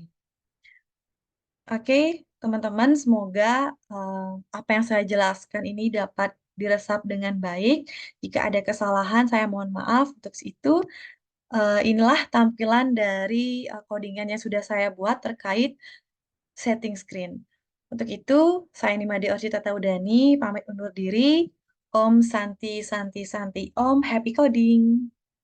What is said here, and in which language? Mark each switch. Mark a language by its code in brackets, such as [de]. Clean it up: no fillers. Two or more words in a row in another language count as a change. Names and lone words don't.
[id] Oke, teman-teman, semoga apa yang saya jelaskan ini dapat diresap dengan baik. Jika ada kesalahan, saya mohon maaf. Untuk itu, inilah tampilan dari codingan yang sudah saya buat terkait [en] setting screen. [id] Untuk itu, saya Nimade Orji Tata Udani, pamit undur diri. [sa] Om Santi Santi Santi Om, [en] happy coding.